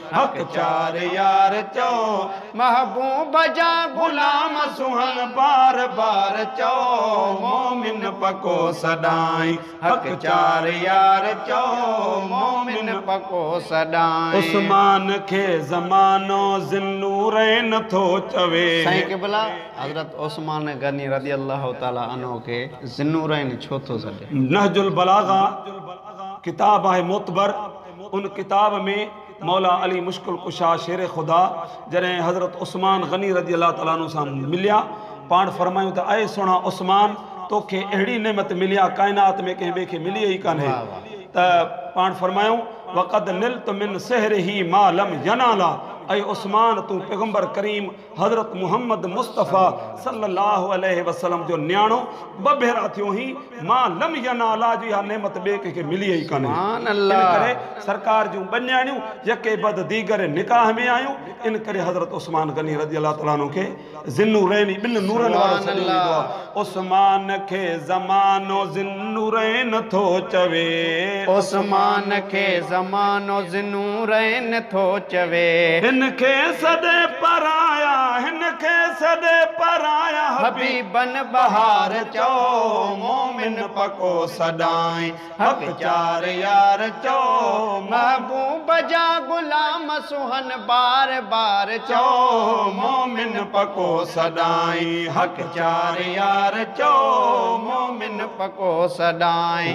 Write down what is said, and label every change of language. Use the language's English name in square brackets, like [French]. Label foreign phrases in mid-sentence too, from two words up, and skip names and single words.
[Sindhi] حق چار يار چئو، محبوب جا غلام سهن، بار بار چئو، مومن پڪو سڏائين، حق چار يار چئو، مومن پڪو سڏائين. عثمان کي زمانو ذو النورين نٿو چوي. سائين قبلا، حضرت عثمان غني [Arabic] رضي الله تعالى عنه [Sindhi] کي ذو النورين ڇو ٿو سڏي؟ نهج البلاغه ڪتاب آهي معتبر، ان ڪتاب ۾ مولا علي مشڪل ڪشا شير خدا جڏهن حضرت عثمان غني [Arabic] رضي الله تعالى عنه [Sindhi] سان مليا، پاڻ فرمايون ته، "اي سهڻا عثمان، توکي اهڙي نعمت ملي آهي، ڪائنات ۾ ڪنهن ٻئي کي ملي ئي ڪانهي." واهه، واهه. ته پاڻ فرمايون، [Arabic] "وقد نلت من سحره ما لم ينالا." [Sindhi] اي عثمان، تون پيغمبر ڪريم حضرت محمد مصطفيٰ [Arabic] صلي الله عليه وسلم [Sindhi] جو نياڻو ٻه ڀيرا ٿيو هي، [Arabic] ما لم ينالا [Sindhi] جي اها نعمت ٻئي ڪنهن کي ملي ئي ڪانهي. سبحان الله. ان ڪري سرڪار جون ٻه نياڻيون [Persian] يڪي بعد ديگر [Sindhi] نڪاح ۾ آيون، ان ڪري حضرت عثمان غني [Arabic] رضي الله تعالى عنه [Sindhi] کي ذو النورين، ٻن نورن وارو سبحان سڏيو الله. ويندو آهي. عثمان کي زمانو ذو النورين نٿو چوي. عثمان کي زمانو ذو النورين نٿو چوي. هن کي سڏ پرايا، هن کي سڏ پرايا، حبيبن بهار چئو، مومن پڪو سڏائين، حق چار يار چئو، محبوب جا غلام سهن، بار بار چئو، مومن پڪو سڏائين، حق چار يار چئو، مومن پڪو سڏائين.